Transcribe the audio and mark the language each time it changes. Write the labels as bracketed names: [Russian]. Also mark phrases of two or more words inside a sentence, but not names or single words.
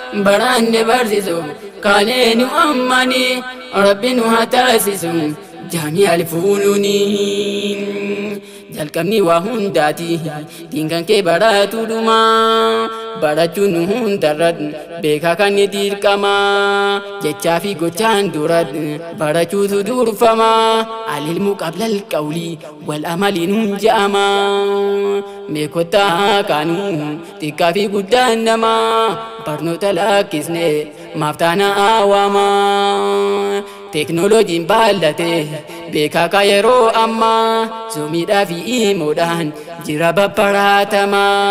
[Oromo] Baranne barsiisu kaanee nu ammani, Rabbi nu haa taasisu jaami alfuununiin. Jalqabni waa hundaati, diin kan kee baraatu dhuma. Barachuun nu hundarra beekaa kan ni dirqama. Jechaa fi gochaan dura barachuutu durfama. [Arabic] العلم قبل القول والعمل [Oromo] nuun je'ama. Mee kottaa kaanuu xiqqaa fi guddaan nama barnoota lakkisne maaf taana awwaama. Teknooloojiin baallate beekaa ka yeroo ammaa, zoomiidhaa fi iimoodhaan jira babbaraatama.